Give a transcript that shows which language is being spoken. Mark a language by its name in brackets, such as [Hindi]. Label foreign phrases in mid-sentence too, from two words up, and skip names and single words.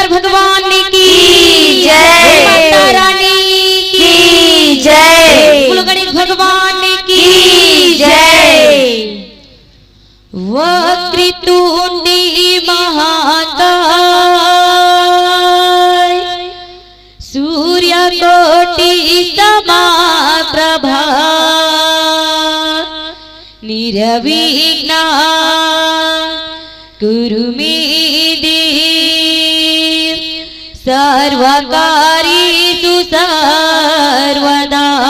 [Hindi] भगवान की जय, माता रानी की जय, बोलो गणेश भगवान की जय। [Sanskrit] वक्रतुंडी महाकाय सूर्यकोटि समप्रभा निर्विघ्ना कुरु मे देव सर्वकार्येषु सर्वदा।